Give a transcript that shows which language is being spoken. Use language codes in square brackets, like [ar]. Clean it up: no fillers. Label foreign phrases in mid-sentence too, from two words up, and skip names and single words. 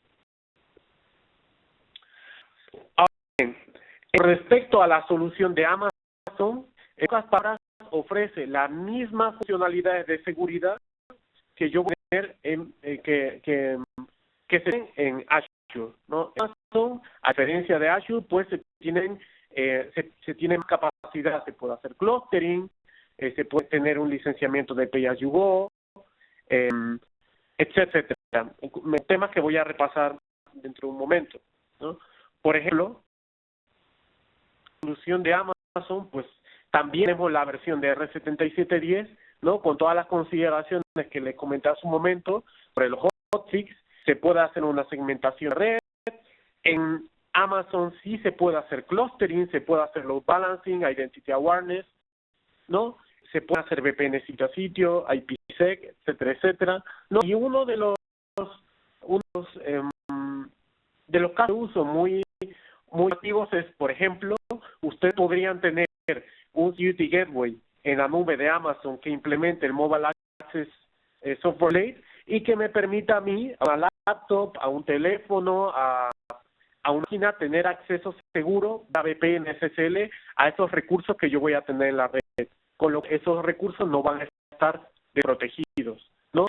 [es] Ahora bien, respecto a la solución de Amazon, en pocas palabras ofrece las mismas funcionalidades de seguridad que yo voy a tener que se ven en Azure, ¿no? Amazon, a diferencia de Azure, pues se tienen capacidad, se puede hacer clustering, se puede tener un licenciamiento de pay-as-you-go, etcétera. Temas que voy a repasar dentro de un momento, ¿no? Por ejemplo, la solución de Amazon, pues también tenemos la versión de R7710, ¿no? Con todas las consideraciones que les comenté hace un momento sobre los hotfix. Se puede hacer una segmentación de red. En Amazon sí se puede hacer clustering, se puede hacer [en] load balancing, identity awareness, [es] ¿no? Se puede hacer VPN sitio a sitio, IPsec, etcétera, etcétera, ¿no? Y uno de los casos de uso muy activos es, por ejemplo, ustedes podrían tener un Security Gateway en la nube de Amazon que implemente el Mobile Access Software Lake y que me permita a mí, a una laptop, a un teléfono, a una máquina, tener acceso seguro a VPN SSL a esos recursos que yo voy a tener en la red, con lo que esos recursos no van a estar desprotegidos, ¿no?